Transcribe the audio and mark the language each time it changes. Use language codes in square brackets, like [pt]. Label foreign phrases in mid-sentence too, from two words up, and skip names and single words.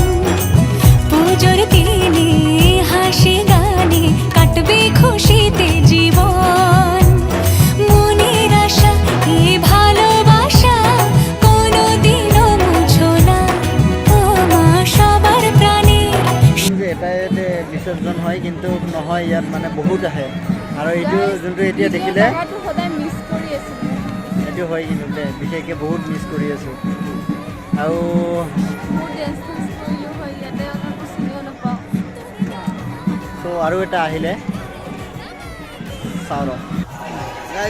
[bn] পুজোর দিনে হাসি গানে কাটবে খুশিতে জীবন। মনের আশা এ ভালোবাসা কোনোদিনও মুছো না ও মা সবার প্রাণে। [as] এটা বিসৰ্জন হয় কিন্তু নহয় ইয়াত মানে বহুত আহে আৰু এইটো যোনটো এতিয়া দেখিলে সদায় মিছ কৰি আছো। এইটো হয় কিন্তু বিশেষকৈ বহুত মিছ কৰি আছোঁ। আৰু আৰু এটা আহিলে চাওঁ ৰ গাইজ।